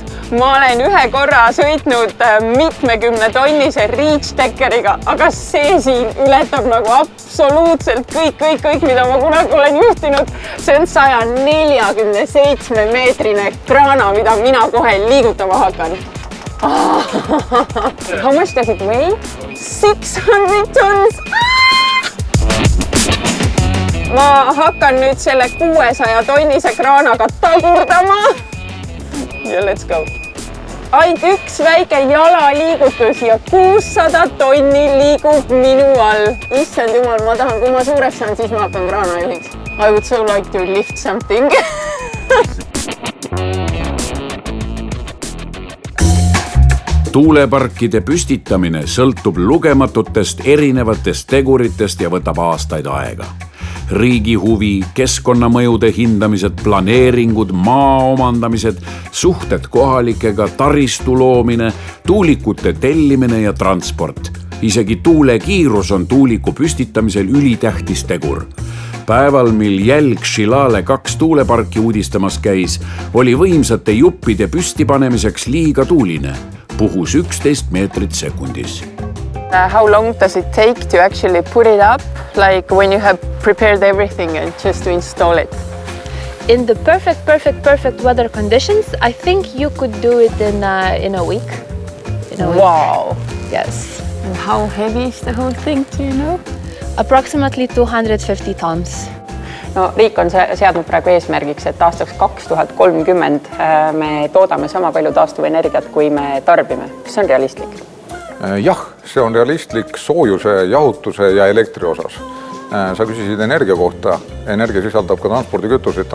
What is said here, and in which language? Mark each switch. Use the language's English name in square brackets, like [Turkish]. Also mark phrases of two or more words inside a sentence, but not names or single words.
[Estonian] Ma olen ühe korra sõitnud mitmekümne tonnise reach-deckeriga, aga see siin ületab nagu absoluutselt kõik, mida ma kunagi olen juhtinud. See on 147 meetrine kraana, mida mina kohe liigutama hakkan. [English] How much does it weigh? 600 tons! [Estonian] Ma hakkan nüüd selle 600 tonnise kraanaga tagurdama. [English] Ja let's go. [Estonian] Ainult üks väike jalaliigutus ja 600 tonni liigub minu all. Issand jumal, ma tahan, kui ma suureks saan, siis ma hakkan kraanajuhiks. [English] I would so like to lift something. [Estonian] Tuuleparkide püstitamine sõltub lugematutest erinevatest teguritest ja võtab aastaid aega. Riigi huvi, keskkonnamõjude hindamised, planeeringud, maa omandamised, suhted kohalikega, taristu loomine, tuulikute tellimine ja transport. Isegi tuulekiirus on tuuliku püstitamisel ülitähtis tegur. Päeval, mil jälg Šilale 2 tuuleparki uudistamas käis, oli võimsate juppide püstipanemiseks liiga tuuline. Puhus 11 meetrit sekundis. [English] How long does it take to actually put it up, like when you have prepared everything and just to install it? In the perfect weather conditions, I think you could do it in a week. Wow. Yes. And how heavy is the whole thing, do you know? Approximately 250 tons. [Estonian] No riik on seadnud praegu eesmärgiks, et aastaks 2030 me toodame sama palju taastuvenergiat, kui me tarbime. Kas see on realistlik? Jah, see on realistlik soojuse, jahutuse ja elektri osas. Sa küsisid energia kohta. Energia sisaldab ka transpordikütuseid.